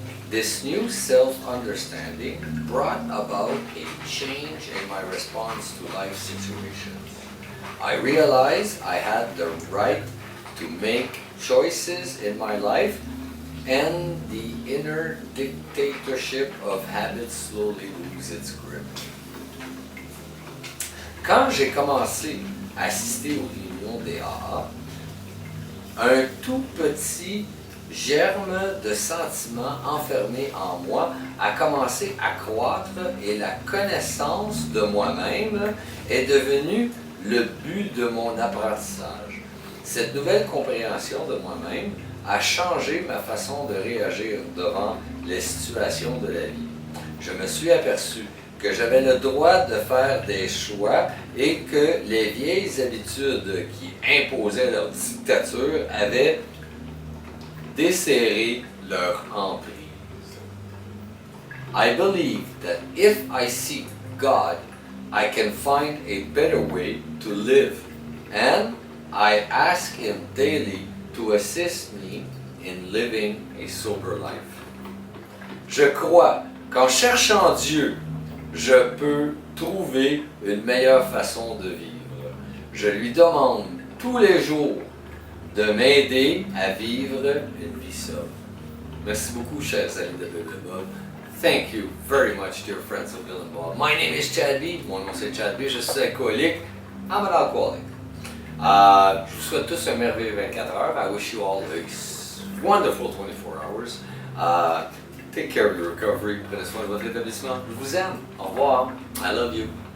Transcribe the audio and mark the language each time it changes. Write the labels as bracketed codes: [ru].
[en] This new self-understanding brought about a change in my response to life situations. I realized I had the right to make choices in my life, and the inner dictatorship of habits slowly loses its grip. [fr] Quand j'ai commencé à assister aux réunions des AA, un tout petit germe de sentiments enfermé en moi a commencé à croître et la connaissance de moi-même est devenue le but de mon apprentissage. Cette nouvelle compréhension de moi-même a changé ma façon de réagir devant les situations de la vie. Je me suis aperçu que j'avais le droit de faire des choix et que les vieilles habitudes qui imposaient leur dictature avaient desserré leur emprise. [en] I believe that if I seek God, I can find a better way to live, and I ask Him daily to assist me in living a sober life. [fr] Je crois qu'en cherchant Dieu, je peux trouver une meilleure façon de vivre. Je lui demande tous les jours de m'aider à vivre une vie sobre. Merci beaucoup, chers amis de Bill and Bob. [en] Thank you very much, dear friends of Bill and Bob. My name is Chad B. [fr] Mon nom c'est Chad B. Je suis alcoolique. [en] I'm an alcoholic. [fr] Je vous souhaite tous un merveilleux 24 heures. [en] I wish you all a wonderful 24 hours. Take care of your recovery. [fr] Prenez soin de votre rétablissement. Je vous aime. Au revoir. [en] I love you.